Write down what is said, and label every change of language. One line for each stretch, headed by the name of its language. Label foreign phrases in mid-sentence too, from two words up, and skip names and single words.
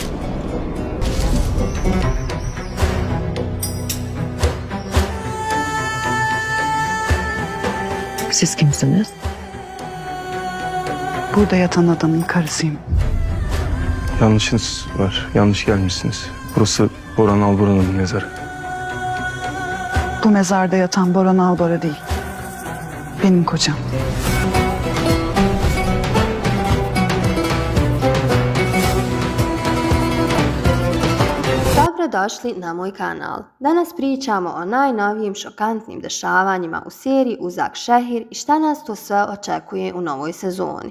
Turkish: Siz kimsiniz? Burada yatan adamın karısıyım. Yanlışınız var. Yanlış gelmişsiniz. Burası Boran Alboran'ın mezarı. Bu mezarda yatan Boran Albora değil. Benim kocam.
Serbian: Dobrodošli na moj kanal. Danas pričamo o najnovijim šokantnim dešavanjima u seriji Uzak Šehir i šta nas to sve očekuje u novoj sezoni.